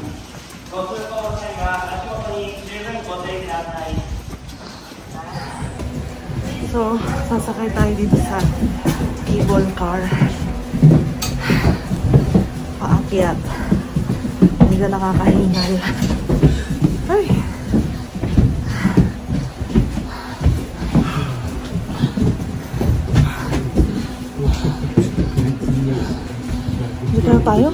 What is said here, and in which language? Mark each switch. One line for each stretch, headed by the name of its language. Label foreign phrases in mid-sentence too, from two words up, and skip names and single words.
Japanese: ご通行の際は足元に十分ご注意ください。
Filipino: So, sasakay tayo dito sa
English: cable car.
Filipino: Paakyat. Hindi ka nakakahingal. Ay! Dito na tayo?